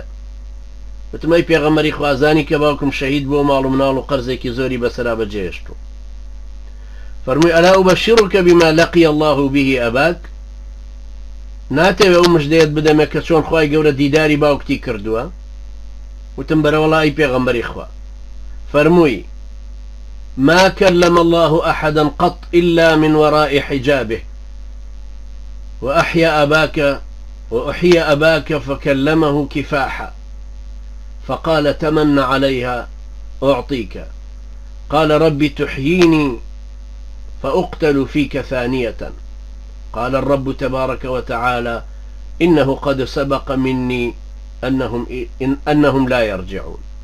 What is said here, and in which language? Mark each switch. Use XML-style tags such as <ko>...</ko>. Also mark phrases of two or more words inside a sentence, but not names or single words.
<ckb>وتم ئەی پێغەمبەری خوازانی کە باوکم شەهید بووە ماڵ و مناڵ و قەرزێکی زۆری بەسەرا بەجێهێشتووە. فەرمووی</ckb> <ar>ئەلا ئوبەشیڕکە بما لەقی الله به ئەباک</ar> <ckb>ناتەوێ ئەو مژدەیەت بدەمێ کە چۆن خوای گەورە دیداری باوکتی کردووە؟ وتم بەرەوەڵا ئەی پێغەمبەری خوا.</ckb> <ar>فەرمووی ما كلم الله أحدا قط إلا من وراء حجابه وأحيى أباك فكلمه كفاحا فقال تمن عليها أعطيك قال ربي تحييني فأقتل فيك ثانية قال الرب تبارك وتعالى إنه قد سبق مني أنهم لا يرجعون.</ar>